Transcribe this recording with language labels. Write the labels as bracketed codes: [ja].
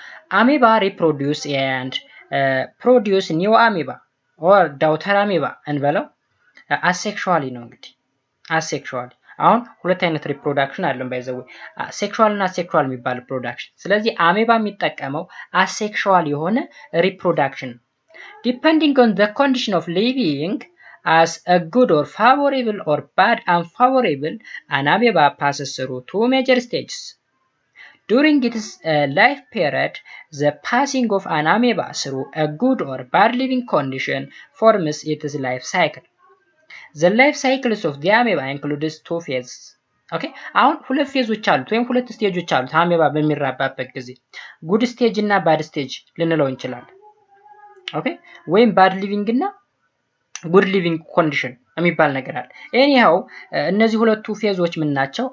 [en] amoeba reproduce and produce new amoeba or daughter amoeba [am] እንበለው [en] asexually [am] ነው እንግዲህ [en] asexually። [am] አሁን ሁለት አይነት ሪፕሮዳክሽን አለን ባይዘው ሴክሹዋል እና አሴክሹዋል የሚባል ፕሮዳክሽን። ስለዚህ አሜባ የሚጠቀመው አሴክሹዋል የሆነ ሪፕሮዳክሽን [en] ዲፔንዲንግ ኦን ዘ ኮንዲሽን ኦፍ ሊቪንግ as a good or favorable or bad unfavorable, an amoeba passes through two major stages. During its life period, the passing of an amoeba through a good or bad living condition forms its life cycle. The life cycles of the amoeba includes two phases. [am] Okay, አሁን ሁለት ፌዞች አሉት ወይም ሁለት ስቴጆች አሉት አሜባ በሚራባበት ጊዜ ጉድ ስቴጅ እና ባድ ስቴጅ ልንለው እንችላለን። ኦኬ ወይም ባድ ሊቪንግ እና ጉድ ሊቪንግ ኮንዲሽን የሚባል ነገር አለ። ኤኒሃው እነዚህ ሁለቱ ፌዞች ምን ናቸው?